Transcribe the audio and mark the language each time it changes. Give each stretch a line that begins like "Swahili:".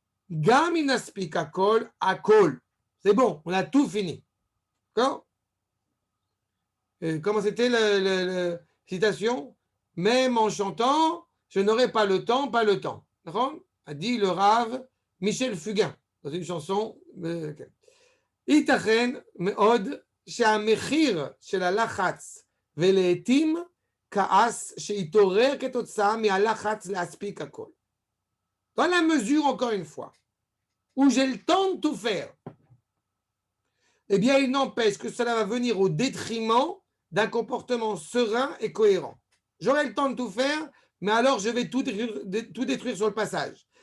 Hebrew: Gam inaspik akol akol.
French: C'est bon, on a tout fini. D'accord? Comment c'était la citation? Même en chantant, je n'aurai pas le temps, pas le temps. A dit le Rav Michel Fugain dans une chanson.
Hebrew: ייתכן מאוד שהמחיר של הלחץ ולעתים כעס שהתעורר כתוצאה מהלחץ להספיק הכל.
French: Dans la mesure, encore une fois, où j'ai le temps de tout faire, eh bien, il n'empêche que cela va venir au détriment d'un comportement serein et cohérent. J'aurai le temps de tout faire, mais alors je vais tout détruire sur le passage.